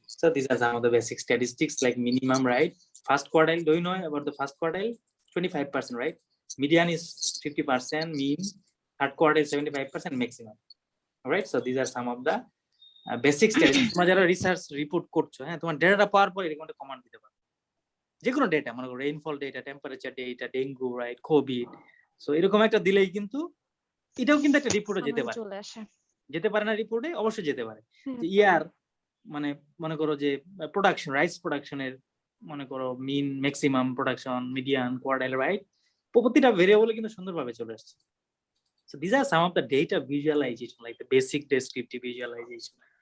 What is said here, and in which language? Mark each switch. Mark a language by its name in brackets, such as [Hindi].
[English] So these are some of the basic statistics like minimum, right? First quartile, do you know about the first quartile? 25%, right? Median is 50%, mean. Third quartile 75%, maximum. All right. So these are some of the basic statistics. [Bangla] তোমরা যারা research report করছো, হ্যাঁ, তোমার data পাওয়ার পর এরকম একটা command দিতে পারো, যে কোনো ডেটা, মনে করো rainfall data, temperature data, dengue, right, Covid. So এরকম একটা দিলেই কিন্তু এটাও কিন্তু একটা রিপোর্টে যেতে পারে, চলে আসে। যেতে পারে না রিপোর্টে? অবশ্যই যেতে পারে। যে ইয়ার মানে মনে করো যে প্রোডাকশন, রাইস প্রোডাকশনের মনে করো মিন, maximum production, median, quartile, right, প্রতিটা ভেরিয়েবলে কিন্তু সুন্দরভাবে চলে আসছে। [English] So these are some of the data visualization, like the basic descriptive visualization.